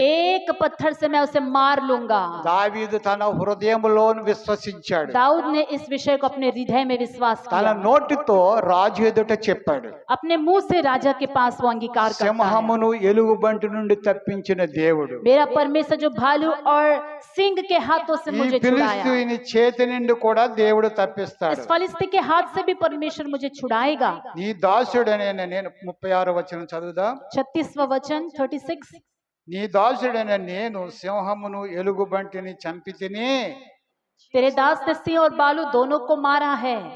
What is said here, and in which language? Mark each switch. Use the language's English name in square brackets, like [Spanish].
[Hindi] एक पत्थर से मैं उसे मार लूंगा। [Telugu] దావీదు తన హృదయంలోను విశ్వసించాడు. [Hindi] दाऊद ने इस विषय को अपने हृदय में विश्वास [Telugu] తన [Hindi] किया, [Telugu] నోటితో రాజు ఎదుట చెప్పాడు. [Hindi] अपने मुंह से राजा के पास वो अंगीकार करता है। [Telugu] సింహమును ఎలుగుబంటి నుండి తప్పించిన దేవుడు, [Hindi] मेरा परमेश्वर जो भालू और सिंह के हाथों से [Telugu] ఈ [Hindi] मुझे छुड़ाया, [Telugu] ఫిలిష్తీయుని చేతి నుండి కూడా దేవుడు తప్పిస్తాడు. [Hindi] इस फलिस्ती के हाथ से भी परमेश्वर मुझे छुड़ाएगा। [Telugu] నీ దాసుడైన నేను 36 వచనం చదువుదా. [Hindi] 36वां वचन 36, [Telugu] నీ దాసుడైన నేను సింహమును ఎలుగుబంటిని చంపితిని, [Hindi] तेरे दास ने सिंह और बालू दोनों को मारा है।